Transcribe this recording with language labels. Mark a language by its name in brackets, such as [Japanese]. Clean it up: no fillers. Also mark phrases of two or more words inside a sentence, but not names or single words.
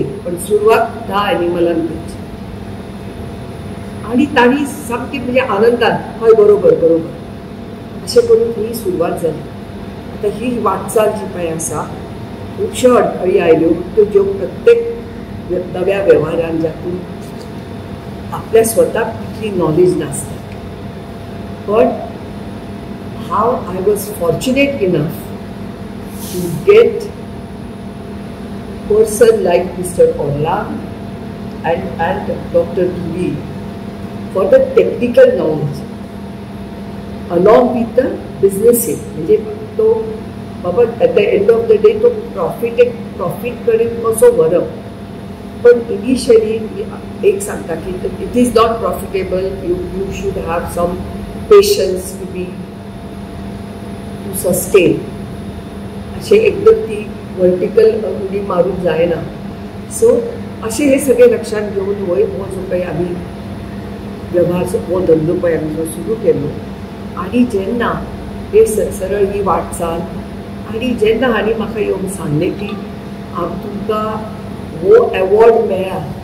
[Konkani] पण सुरवात धा एनिमलान करची. आनी तांणी सामकी म्हणजे आनंदान हय बरोबर अशें करून ही सुरवात जाली. आतां ही वाटचाल जी पळय आसा खुबश्यो अडखळी आयल्यो त्यो प्रत्येक नव्या वेव्हारान जातून आपल्या स्वताक तितली नॉलेज नासता. पण हाव [English] I was fortunate enough to get person like Mr. Orlan and Dr. Duri for the technical knowledge along with the business aid. [Konkani] म्हणजे तो बाबा [English] at the end of the day [Konkani] तो प्रॉफिट कडेन कसो व्हरप. पण इनिशियली एक सांगता की [English] it is not profitable. You should have some patience to sustain. [Konkani] असे एकदम ती वर्टिकल उडी मारून जायना. सो असे हे सगळे लक्षात घेऊन हो जो काही आम्ही व्यवहार हो धंदो पळय आमी जो सुरू केलो आणि जेन्ना हे सरळ ही वाटचाल आणि जेन्ना हांणी म्हाका येवन सांगलें की तुमकां वो अवॉर्ड मेळ्ळा.